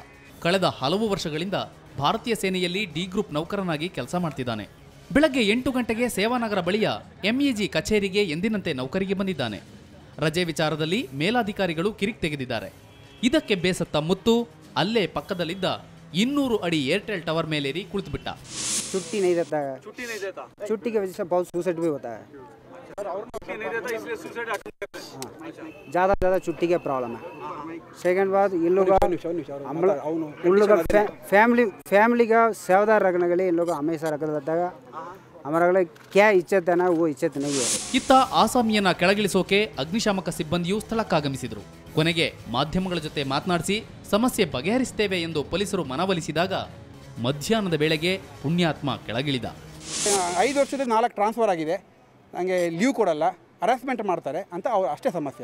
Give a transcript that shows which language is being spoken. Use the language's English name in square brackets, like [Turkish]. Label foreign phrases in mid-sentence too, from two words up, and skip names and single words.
[Kannada] ಕಳೆದ ಹಲವು ವರ್ಷಗಳಿಂದ ಭಾರತೀಯ ಸೇನೆಯಲ್ಲಿ ಡಿ ಗ್ರೂಪ್ ನೌಕರನಾಗಿ ಕೆಲಸ ಮಾಡ್ತಿದ್ದಾನೆ. ಬೆಳಗ್ಗೆ 8 ಗಂಟೆಗೆ ಸೇವಾನಗರ ಬಳಿಯ ಎಂಇಜಿ ಕಚೇರಿಗೆ ಎಂದಿನಂತೆ ನೌಕರಿಗೆ ಬಂದಿದ್ದಾನೆ. ರಜೆ ವಿಚಾರದಲ್ಲಿ ಮೇಲಾಧಿಕಾರಿಗಳು ಕಿರಿಕ್ ತೆಗೆದಿದ್ದಾರೆ. ಇದಕ್ಕೆ ಬೇಸತ್ತ ಮುತ್ತು ಅಲ್ಲೇ ಪಕ್ಕದಲ್ಲಿದ್ದ 200 ಅಡಿ ಏರ್ಟೆಲ್ ಟವರ್ ಮೇಲೇರಿ ಕುಳಿತುಬಿಟ್ಟ. [Hindi] छुट्टी नहीं देता है, छुट्टी की वजह से बहुत सुसाइड भी होता है। ज़्यादा छुट्टी का प्रॉब्लम है। सेकंड बात, इन लोग फैमिली का सेवादार रखने के लिए इन लोग हमेशा रखा रहता है। हमारा क्या इज्जत है ना, वो इज्जत नहीं है. [Kannada] ಇತ್ತ ಆಸಾಮಿಯನ್ನ ಕೆಳಗಿಳಿಸೋಕೆ ಅಗ್ನಿಶಾಮಕ ಸಿಬ್ಬಂದಿಯು ಸ್ಥಳಕ್ಕಾಗಮಿಸಿದ್ರು. ಕೊನೆಗೆ ಮಾಧ್ಯಮಗಳ ಜೊತೆ ಮಾತನಾಡಿಸಿ ಸಮಸ್ಯೆ ಬಗೆಹರಿಸುತ್ತೇವೆ ಎಂದು ಪೊಲೀಸರು ಮನವೊಲಿಸಿದಾಗ ಮಧ್ಯಾಹ್ನದ ವೇಳೆಗೆ ಪುಣ್ಯಾತ್ಮ ಕೆಳಗಿಳಿದ. 5 ವರ್ಷದ 4 ಟ್ರಾನ್ಸ್ಫರ್ ಆಗಿದೆ, ನನಗೆ ಲೀವ್ ಕೊಡಲ್ಲ, ಹರಾಸ್ಮೆಂಟ್ ಮಾಡ್ತಾರೆ ಅಂತ ಅವ್ರು ಅಷ್ಟೇ ಸಮಸ್ಯೆ.